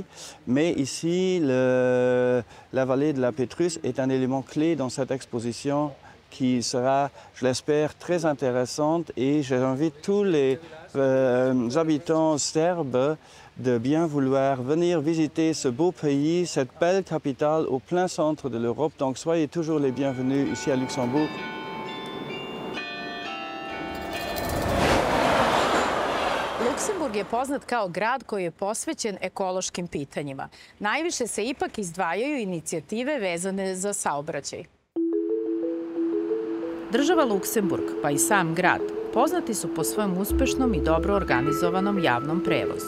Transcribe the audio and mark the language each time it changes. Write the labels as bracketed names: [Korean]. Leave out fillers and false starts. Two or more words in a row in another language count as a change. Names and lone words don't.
[French] Mais ici, la vallée de la Petrus est un élément clé dans cette exposition qui sera, je l'espère, très intéressante et j'invite tous les habitants serbes de bien vouloir venir visiter ce beau pays, cette belle capitale au plein centre de l'Europe. Donc soyez toujours les bienvenus ici à Luxembourg. [Serbian] Luksemburg je poznat kao grad koji je posvećen ekološkim pitanjima. Najviše se ipak izdvajaju inicijative vezane za saobraćaj. Država Luksemburg, pa i sam grad, poznati su po svojem uspešnom i dobro organizovanom javnom prevozu.